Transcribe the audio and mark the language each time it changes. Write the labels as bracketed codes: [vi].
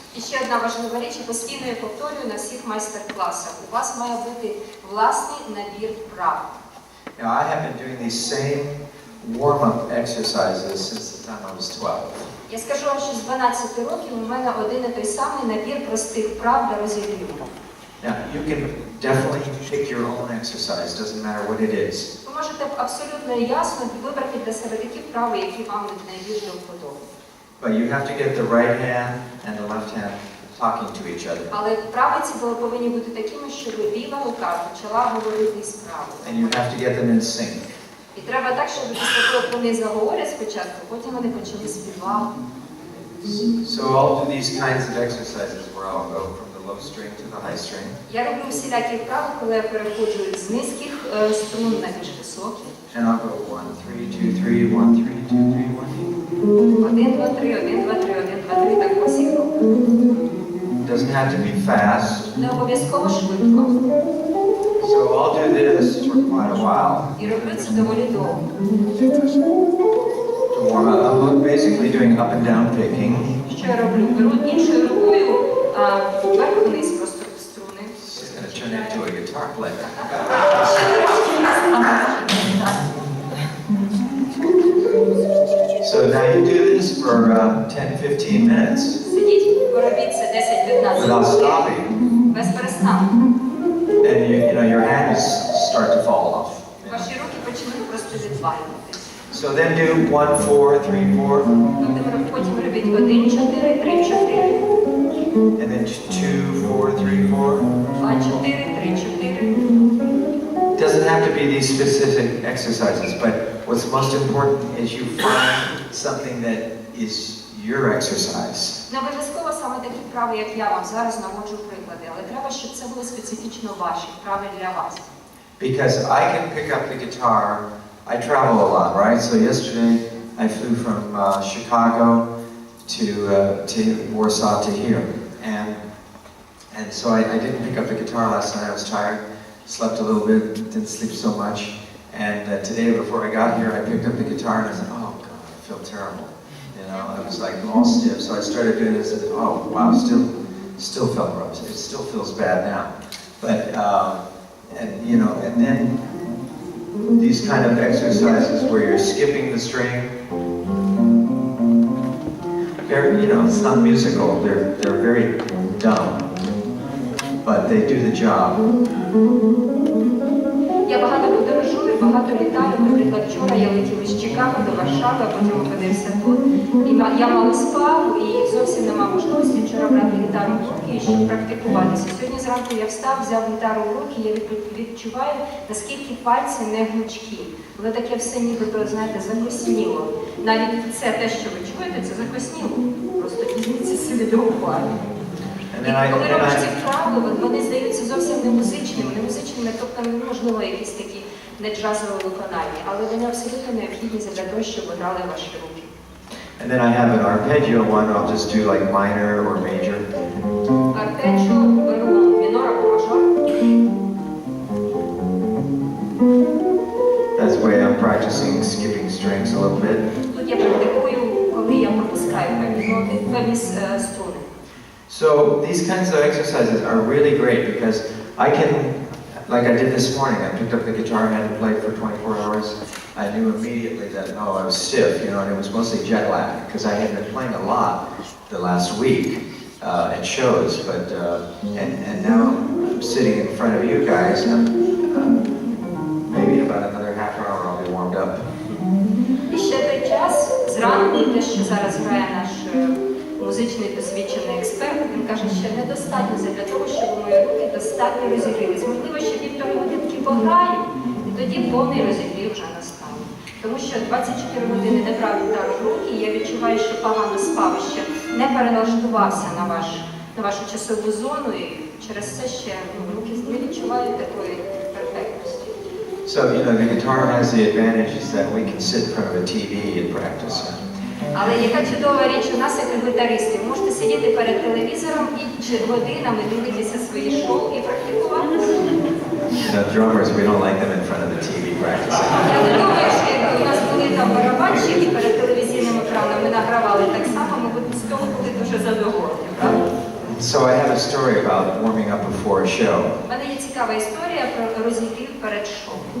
[uk] І ще одна важлива річ, я постійно її повторюю на всіх майстер-класах. У вас має бути власний набір вправ. [en] Now, I have been doing these same warm-up exercises since the time I was 12. [uk] Я скажу вам, що з 12 років у мене один і той самий набір простих вправ для розігріву. [en] Now, you can definitely pick your own exercise, doesn't matter what it is. [uk] Ви можете абсолютно ясно вибрати для себе такі вправи, які вам найбільш до вподоби. [en] But you have to get the right hand and the left hand talking to each other. [uk] Але вправи ці повинні бути такими, щоб ліва рука почала говорити з правою. [en] And you have to get them in sync. [uk] І треба так, щоб після того, як вони заговорять спочатку, потім вони почали співати. [en] So I'll do these kinds of exercises where I'll go from the low string to the high string. [uk] Я роблю всілякі вправи, коли я переходжу з низьких струн на більш високі. [en] And I'll go 1, 3, 2, 3, 1, 3, 2, 3, 1. [uk] 1, 2, 3, 1, 2, 3, 1, 2, 3, так по всіх руках. [en] Doesn't have to be fast. [uk] Не обов'язково швидко. [en] So I'll do this for quite a while. [uk] І роблю це доволі довго. [en] To warm up, I'm basically doing up and down picking. [uk] Що я роблю? Беру іншою рукою вверх-вниз просто струни. [en] It's going to turn into a guitar player. [uk] Ще трошки вниз. [en] So now you do this for 10-15 minutes [uk] Сидіть, поробіть це 10-15 [en] without [uk] хвилин. [en] stopping. [uk] Без перестанку. [en] And you know your hands start to fall off. [uk] Ваші руки почнуть просто відвалюватись. [en] So then do 1, 4, 3, 4, [uk] Потім робіть 1, 4, 3, 4. [en] and then 2, 4, 3, 4. [uk] 2, 4, 3, 4. [en] It doesn't have to be these specific exercises, but what's most important is you find something that is your exercise. [uk] Не обов'язково саме такі вправи, як я вам зараз наводжу приклади, але треба, щоб це були специфічно ваші вправи для вас. [en] Because I can pick up the guitar, I travel a lot, right? So yesterday I flew from Chicago to Warsaw to here, and so I didn't pick up the guitar last night. I was tired, slept a little bit, didn't sleep so much, and today before I got here, I picked up the guitar and I said, "Oh God, I feel terrible." You know, I was like all stiff. So I started doing this, and oh wow, still felt rough. It still feels bad now, but and you know, and then these kind of exercises where you're skipping the string. They're, you know, it's not musical. They're very dumb, but they do the job. [uk] Я багато подорожую, багато літаю. Наприклад, вчора я летіла з Чикаго до Варшави, а потім опинився тут. І я мало спав і зовсім не мав можливості вчора брати гітару в руки, щоб практикуватися. Сьогодні зранку я встав, взяв гітару в руки, я відчуваю, наскільки пальці не гнучкі. Воно таке все нібито, знаєте, закосніло. Навіть це те, що ви чуєте, це закосніло. Просто візьміться собі до уваги. І коли робиш ці вправи, вони здаються зовсім не музичними, тобто неможливо якісь такі не джазові виконання, але вони абсолютно необхідні для того, щоб ви грали ваші руки. [en] And then I have an arpeggio one, I'll just do like minor or major. [uk] Арпеджіо беру мінор або мажор. [en] That's the way I'm practicing skipping strings a little bit. [uk] Тут я практикую, коли я пропускаю певні струни. [en] So these kinds of exercises are really great because I can, like I did this morning, I picked up the guitar and had to play for 24 hours. I knew immediately that, oh, I was stiff, you know, and it was mostly jet lag because I had been playing a lot the last week at shows, but, and now I'm sitting in front of you guys, and maybe about another half hour I'll be warmed up. [uk] І ще той час, зранку, те, що зараз грає наш музичний досвідчений експерт, він каже, що недостатньо для того, щоб мої руки достатньо розігрілись. Можливо, ще 1,5 годинки пограю, і тоді повний розігрів вже настане. Тому що 24 години не брав гітару в руки, і я відчуваю, що погано спав, ще не переналаштувався на вашу часову зону, і через це ще руки не відчувають такої перфектності. [en] So, you know, the guitar has the advantage is that we can sit in front of a TV and practice. [uk] Але яка чудова річ у нас, як гітаристів, можете сидіти перед телевізором і годинами дивитися свої шоу і практикувати. [en] You know, drummers, we don't like them in front of the TV practicing. [uk] Я не думаю, що якби у нас були там барабанщики перед телевізійним екраном, ми награвали так само, ми б з того були дуже задоволені, правда? [en] So I have a story about warming up before a show. [uk] У мене є цікава історія про розігрів перед шоу.